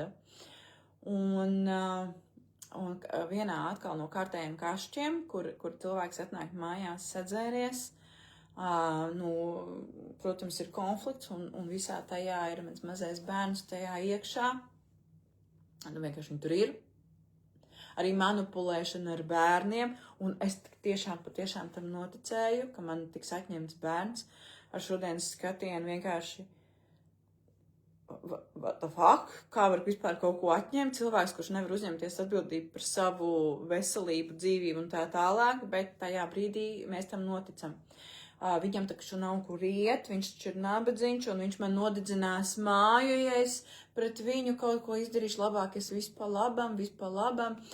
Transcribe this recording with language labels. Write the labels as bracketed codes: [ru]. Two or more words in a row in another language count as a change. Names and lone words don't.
[lv] Un vienā atkal no kārtējiem kašķiem, kur cilvēks atnāk mājās sadzēries, protams, ir konflikts, un visā tajā ir mans mazais bērns tajā iekšā, vienkārši viņi tur ir. Arī manipulēšana ar bērniem, un es patiešām tam noticēju, ka man tiks atņemts bērns ar šodienas skatienu vienkārši [en] what the fuck? [lv] Kā var vispār kaut ko atņemt? Cilvēks, kurš nevar uzņemties atbildību par savu veselību, dzīvību un tā tālāk, bet tajā brīdī mēs tam noticam. Viņam taču nav kur iet, viņš taču ir nabadzīgs, un viņš man nodedzinās māju, ja es pret viņu kaut ko izdarīšu labāk, es visu pa labam.